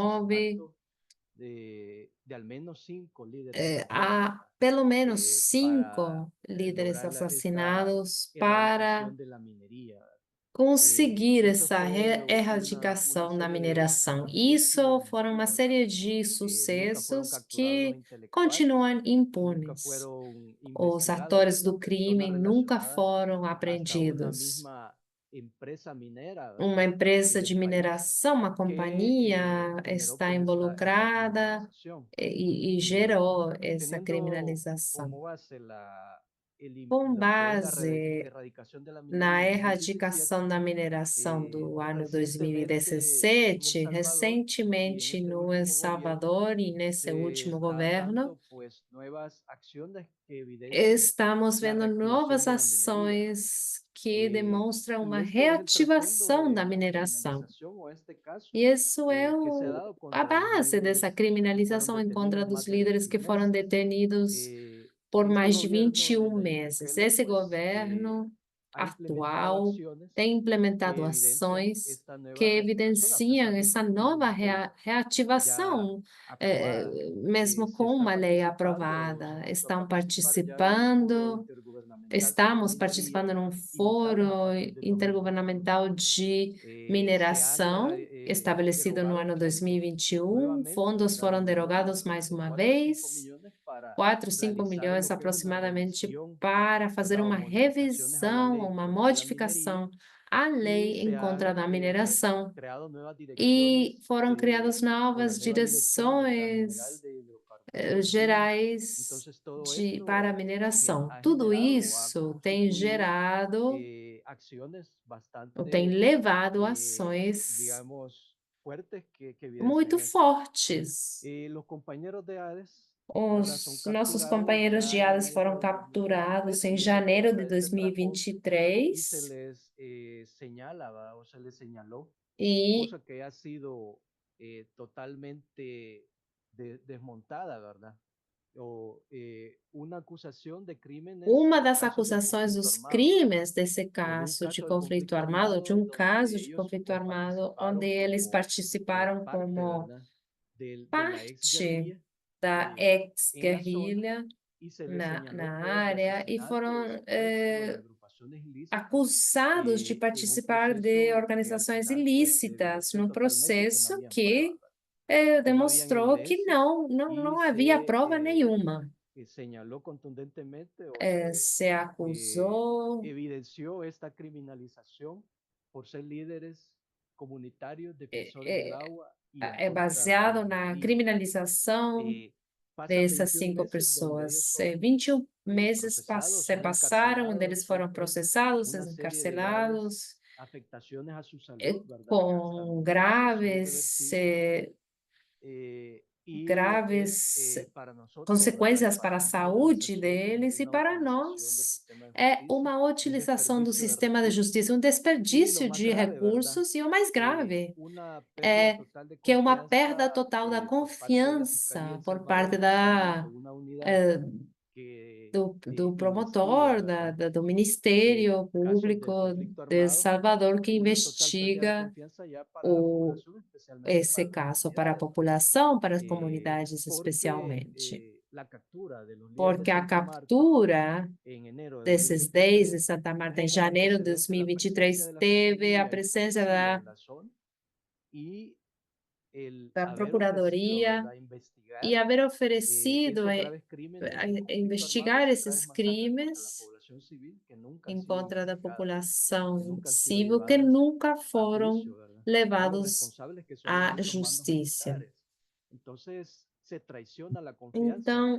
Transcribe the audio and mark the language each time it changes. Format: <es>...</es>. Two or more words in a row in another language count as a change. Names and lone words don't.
<es>2009, asesinato de al menos 5 líderes mayores,</es> <pt>há</pt> <es>¿verdad?</es> <pt>pelo menos</pt> <es>Para 5 líderes lograr esta</es> <pt>assassinados para</pt> <es>erradicación de la minería.</es> <pt>conseguir</pt> <es>Eso</es> <pt>essa</pt> <es>fue una</es> <pt>erradicação da</pt> <es>serie de</es> <pt>mineração. Isso</pt> <es>sucesos</es> <pt>foram uma</pt> <es>impunes,</es> <pt>série de</pt> <es>nunca fueron</es> <pt>sucessos</pt> <es>capturados los</es> <pt>que</pt> <es>intelectuales,</es> <pt>continuam</pt> <es>nunca</es> <pt>impunes.</pt> <es>fueron</es> <pt>Os</pt> <es>investigados</es> <pt>atores</pt> <es>las</es> <pt>do crime</pt> <es>personas</es> <pt>nunca</pt> <es>relacionadas</es> <pt>foram</pt> <es>hasta una</es> <pt>apreendidos.</pt> <es>misma empresa minera,</es> <pt>Uma</pt> <es>¿verdad?</es> <pt>empresa de</pt> <es>Del país</es> <pt>mineração, uma</pt> <es>que</es> <pt>companhia</pt> <es>generó</es> <pt>está</pt> <es>pues esta</es> <pt>involucrada</pt> <es>criminalización.</es> <pt>e gerou essa</pt> <es>Teniendo</es> <pt>criminalização.</pt> <es>como base</es> <pt>Com</pt> <es>lo que es la</es> <pt>base</pt> <es>erradicación de la</es> <pt>na</pt> <es>minería en 2017,</es> <pt>erradicação da mineração do ano</pt> <es>recientemente en El</es> <pt>2017,</pt> <es>Salvador y en</es> <pt>recentemente</pt> <es>este</es> <pt>no El</pt> <es>último gobierno</es> <pt>Salvador e nesse</pt> <es>se</es> <pt>último</pt> <es>está</es> <pt>governo,</pt> <es>dando pues nuevas acciones que evidencian</es> <pt>estamos</pt> <es>la</es> <pt>vendo</pt> <es>reactivación</es> <pt>novas</pt> <es>de la minería.</es> <pt>ações que demonstram</pt> <es>Y</es> <pt>uma</pt> <es>esto es el trasfondo</es> <pt>reativação</pt> <es>de</es> <pt>da</pt> <es>la</es> <pt>mineração.</pt> <es>criminalización o este caso</es> <pt>E isso é</pt> <es>que se ha dado</es> <pt>a</pt> <es>contra los</es> <pt>base dessa</pt> <es>líderes que fueron</es> <pt>criminalização em contra</pt> <es>detenidos</es> <pt>dos</pt> <es>más de</es> <pt>líderes que</pt> <es>21</es> <pt>foram</pt> <es>meses.</es> <pt>detenidos por</pt> <es>Este</es> <pt>mais de</pt> <es>gobierno de</es> <pt>21</pt> <es>Nayib</es> <pt>meses.</pt> <es>Bukele</es> <pt>Esse</pt> <es>pues</es> <pt>governo</pt> <es>ha implementado</es> <pt>atual</pt> <es>acciones</es> <pt>tem</pt> <es>que</es> <pt>implementado</pt> <es>evidencian</es> <pt>ações</pt> <es>esta</es> <pt>que</pt> <es>nueva reactivación a</es> <pt>evidenciam</pt> <es>pesar de</es> <pt>essa</pt> <es>que tiene</es> <pt>nova</pt> <es>una ley ya</es> <pt>reativação,</pt> <es>aprobada.</es> <pt>mesmo</pt> <es>Se</es> <pt>com</pt> <es>está</es> <pt>uma lei</pt> <es>participando o se</es> <pt>aprovada.</pt> <es>empezó a</es> <pt>Estão</pt> <es>participar ya en un foro</es> <pt>participando,</pt> <es>intergubernamental sobre</es> <pt>estamos</pt> <es>minería,</es> <pt>participando num</pt> <es>invitado a</es> <pt>foro</pt> <es>partir del 2021.</es> <pt>intergovernamental de</pt> <es>Se han</es> <pt>mineração, estabelecido no</pt> <es>derogado</es> <pt>ano</pt> <es>fondos</es> <pt>2021.</pt> <es>nuevamente,</es> <pt>Fundos</pt> <es>¿verdad? De</es> <pt>foram</pt> <es>inversión</es> <pt>derogados mais</pt> <es>de</es> <pt>uma</pt> <es>4 a 5</es> <pt>vez,</pt> <es>millones para</es> <pt>4, 5</pt> <es>realizar</es> <pt>milhões</pt> <es>lo que es una</es> <pt>aproximadamente,</pt> <es>revisión,</es> <pt>para fazer</pt> <es>¿verdad? O</es> <pt>uma</pt> <es>modificaciones a la</es> <pt>revisão,</pt> <es>ley</es> <pt>uma</pt> <es>contra la minería,</es> <pt>modificação à</pt> <es>y</es> <pt>lei</pt> <es>se</es> <pt>em contra</pt> <es>han</es> <pt>da mineração.</pt> <es>creado nuevas</es> <pt>E</pt> <es>direcciones</es> <pt>foram criadas</pt> <es>con la</es> <pt>novas</pt> <es>nueva dirección, ¿verdad? General</es> <pt>direções</pt> <es>de hidrocarburos minas.</es> <pt>gerais</pt> <es>Entonces todo esto</es> <pt>para a mineração.</pt> <es>ha</es> <pt>Tudo</pt> <es>generado o ha</es> <pt>isso tem</pt> <es>constituido</es> <pt>gerado,</pt> <es>acciones</es> <pt>ou tem</pt> <es>bastante,</es> <pt>levado ações</pt> <es>digamos, fuertes que evidencian</es> <pt>muito</pt> <es>esto.</es> <pt>fortes.</pt> <es>Los compañeros de ADES, ¿verdad? Son</es> <pt>Os nossos</pt> <es>capturados</es> <pt>companheiros de</pt> <es>ya en</es> <pt>ADES</pt> <es>enero</es> <pt>foram</pt> <es>del</es> <pt>capturados</pt> <es>2023</es> <pt>em</pt> <es>y les</es> <pt>janeiro</pt> <es>empieza</es> <pt>de</pt> <es>este tracón y</es> <pt>2023</pt> <es>se les señala, ¿verdad? O se les señaló,</es> <pt>e</pt> <es>cosa que ha sido totalmente desmontada, ¿verdad? O una acusación de crímenes,</es> <pt>uma das</pt> <es>casos del</es> <pt>acusações</pt> <es>conflicto</es> <pt>dos</pt> <es>armado, ¿verdad?</es> <pt>crimes desse</pt> <es>En un</es> <pt>caso de</pt> <es>caso del</es> <pt>conflito</pt> <es>conflicto</es> <pt>armado, de</pt> <es>armado</es> <pt>um caso</pt> <es>donde</es> <pt>de</pt> <es>ellos</es> <pt>conflito armado, onde</pt> <es>participaron</es> <pt>eles</pt> <es>como</es> <pt>participaram</pt> <es>parte,</es> <pt>como</pt> <es>¿verdad? De la ex</es> <pt>parte</pt> <es>guerrilla</es> <pt>da</pt> <es>en la zona</es> <pt>ex-guerrilha</pt> <es>y se les señaló</es> <pt>na</pt> <es>pues de</es> <pt>área e</pt> <es>asesinatos</es> <pt>foram</pt> <es>pues por la agrupación</es> <pt>acusados de participar de organizações ilícitas num processo que demonstrou que não havia prova nenhuma. Se acusou</pt> <es>evidenció esta criminalización por ser líderes comunitarios, defensores del agua y en contra</es> <pt>baseado</pt> <es>de la</es> <pt>na</pt> <es>vida.</es> <pt>criminalização</pt> <es>Pasan</es> <pt>dessas</pt> <es>21</es> <pt>cinco</pt> <es>meses donde ellos</es> <pt>pessoas.</pt> <es>son</es> <pt>21 meses</pt> <es>procesados,</es> <pt>se</pt> <es>son</es> <pt>passaram, onde eles foram</pt> <es>encarcelados,</es> <pt>processados,</pt> <es>una serie de</es> <pt>encarcelados,</pt> <es>afectaciones a su salud, ¿verdad? Que hasta</es> <pt>com</pt> <es>son graves, reversibles. Para nosotros,</es> <pt>consequências para a</pt> <es>para la</es> <pt>saúde</pt> <es>organización,</es> <pt>deles, e</pt> <es>una</es> <pt>para</pt> <es>utilización del</es> <pt>nós</pt> <es>sistema de</es> <pt>é</pt> <es>justicia,</es> <pt>uma utilização do</pt> <es>desperdicio de</es> <pt>sistema de</pt> <es>recursos.</es> <pt>justiça, um desperdício</pt> <es>más</es> <pt>de</pt> <es>grave,</es> <pt>recursos, e o mais grave</pt> <es>una</es> <pt>é</pt> <es>pérdida total de</es> <pt>que é uma perda</pt> <es>confianza,</es> <pt>total da</pt> <es>por parte de la Fiscalía</es> <pt>confiança</pt> <es>El</es> <pt>por</pt> <es>Salvador,</es> <pt>parte</pt> <es>especialmente una unidad</es> <pt>do</pt> <es>que</es> <pt>promotor,</pt> <es>investiga, ¿verdad?</es> <pt>do Ministério</pt> <es>Casos de</es> <pt>Público</pt> <es>conflicto</es> <pt>de</pt> <es>armado,</es> <pt>Salvador, que</pt> <es>una total pérdida de</es> <pt>investiga</pt> <es>confianza ya para la población, especialmente</es> <pt>esse</pt> <es>para las</es> <pt>caso para a</pt> <es>comunidades,</es> <pt>população, para as comunidades</pt> <es>porque</es> <pt>especialmente.</pt> <es>la captura de los líderes de</es> <pt>Porque a</pt> <es>Santa Marta</es> <pt>captura</pt> <es>en enero de</es> <pt>desses 10 de</pt> <es>2023</es> <pt>Santa Marta em</pt> <es>tuvo como</es> <pt>janeiro de</pt> <es>antecedente la presencia</es> <pt>2023</pt> <es>de la</es> <pt>teve a</pt> <es>Fiscalía en</es> <pt>presença</pt> <es>Sicily, en la zona, y el</es> <pt>da</pt> <es>haber ofrecido,</es> <pt>Procuradoria</pt> <es>¿verdad?,</es> <pt>e</pt> <es>investigar</es> <pt>haver oferecido</pt> <es>estos graves crímenes de conflicto armado</es> <pt>investigar</pt> <es>y</es> <pt>esses</pt> <es>graves masacres contra la</es> <pt>crimes</pt> <es>población civil que nunca han</es> <pt>em</pt> <es>sido</es> <pt>contra da</pt> <es>investigadas, que</es> <pt>população</pt> <es>nunca han sido</es> <pt>civil, que</pt> <es>llevadas</es> <pt>nunca</pt> <es>a</es> <pt>foram</pt> <es>juicio, ¿verdad? A los</es> <pt>levados</pt> <es>responsables, que son los</es> <pt>à</pt> <es>altos mandos</es> <pt>justiça.</pt> <es>militares. Entonces, se traiciona la confianza</es> <pt>Então,</pt>